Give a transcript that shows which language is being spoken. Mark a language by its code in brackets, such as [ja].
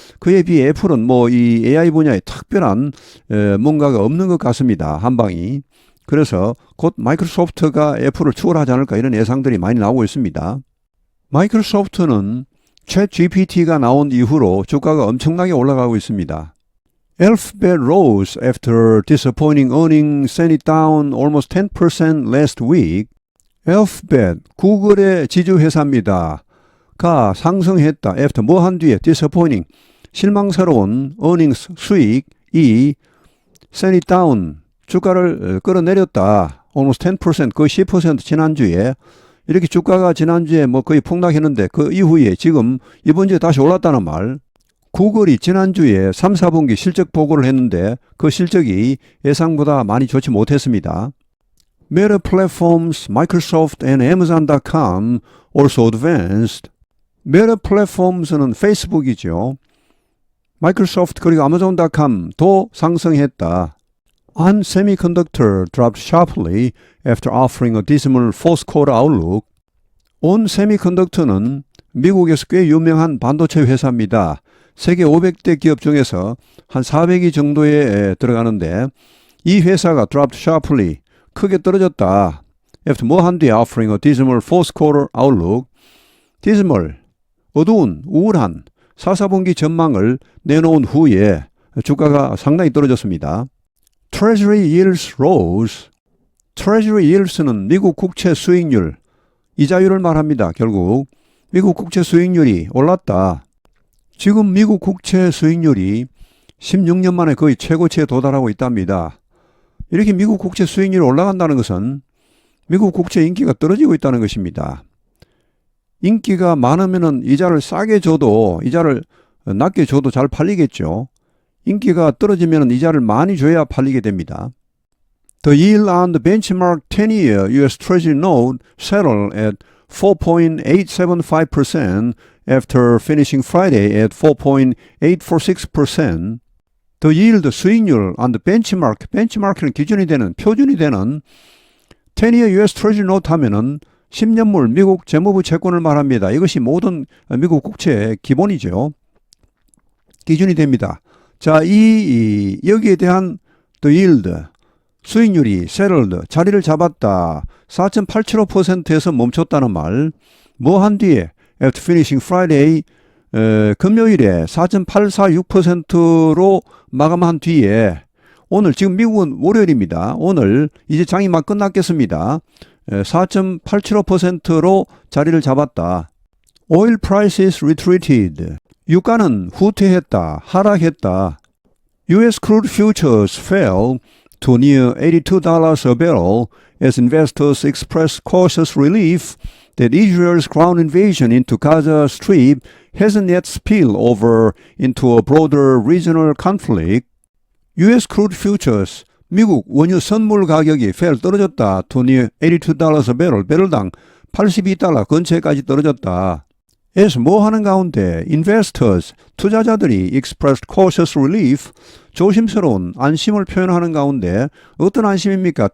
[ko] 그에 비해 애플은 뭐 이 AI 분야에 특별한 뭔가가 없는 것 같습니다. 한방이. 그래서 곧 마이크로소프트가 애플을 추월하지 않을까 이런 예상들이 많이 나오고 있습니다. 마이크로소프트는 챗 GPT가 나온 이후로 주가가 엄청나게 올라가고 있습니다. [en] Alphabet rose after disappointing earnings sent it down almost 10% last week. [ko] Alphabet, 구글의 지주회사입니다. 가 상승했다. [en] After [ko] 뭐 한 뒤에 [en] disappointing, [ko] 실망스러운 [en] earnings, [ko] 수익이 [en] sent it down, [ko] 주가를 끌어내렸다. [en] almost 10%, [ko] 거의 10% 지난주에. 이렇게 주가가 지난주에 뭐 거의 폭락했는데 그 이후에 지금 이번 주에 다시 올랐다는 말. 구글이 지난주에 3, 4분기 실적 보고를 했는데 그 실적이 예상보다 많이 좋지 못했습니다. [en] Meta Platforms, Microsoft and Amazon.com also advanced. [ko] Meta Platforms는 페이스북이죠. 마이크로소프트 그리고 Amazon.com도 상승했다. [en] ON Semiconductor dropped sharply after offering a dismal fourth quarter outlook. [ko] ON Semiconductor는 미국에서 꽤 유명한 반도체 회사입니다. 세계 500대 기업 중에서 한 400위 정도에 들어가는데 이 회사가 [en] dropped sharply, [ko] 크게 떨어졌다. [en] After [ko] 뭐 한 뒤에 [en] offering a dismal fourth quarter outlook. [ko] dismal, 어두운, 우울한 4, 4분기 전망을 내놓은 후에 주가가 상당히 떨어졌습니다. [en] Treasury yields rose. [ko] Treasury yields는 미국 국채 수익률, 이자율을 말합니다. 결국 미국 국채 수익률이 올랐다. 지금 미국 국채 수익률이 16년 만에 거의 최고치에 도달하고 있답니다. 이렇게 미국 국채 수익률이 올라간다는 것은 미국 국채 인기가 떨어지고 있다는 것입니다. 인기가 많으면 이자를 싸게 줘도, 이자를 낮게 줘도 잘 팔리겠죠. 인기가 떨어지면 이자를 많이 줘야 팔리게 됩니다. [en] The yield on the benchmark 10-year U.S. Treasury note settled at 4.875% after finishing Friday at 4.846%. The yield, [ko] 수익률 [en] on the benchmark, benchmark는 [ko] 기준이 되는, 표준이 되는 [en] 10-year U.S. [ko] Treasury note 하면은 10년물 미국 재무부 채권을 말합니다. 이것이 모든 미국 국채의 기본이죠. 기준이 됩니다. 자, 여기에 대한 [en] the yield, [ko] 수익률이 [en] settled, [ko] 자리를 잡았다. 4.875%에서 멈췄다는 말. 뭐 한 뒤에 [en] after finishing Friday, [ko] 금요일에 4.846%로 마감한 뒤에 오늘 지금 미국은 월요일입니다. 오늘 이제 장이 막 끝났겠습니다. 4.875%로 자리를 잡았다. [en] Oil prices retreated. [ko] 유가는 후퇴했다. 하락했다. U.S. [en] crude futures fell to near $82 a barrel as investors expressed cautious relief that Israel's ground invasion into Gaza Strip hasn't yet spilled over into a broader regional conflict. U.S. crude futures, [ko] 미국 원유 선물 가격이 [en] fell [ko] 떨어졌다. [en] to near $82 a barrel, [ko] 배럴당 82달러 근처까지 떨어졌다. [en] as [ko] 뭐 하는 가운데 [en] investors, [ko] 투자자들이 [en] expressed cautious relief, [ko] 조심스러운 안심을 표현하는 가운데 어떤 안심입니까?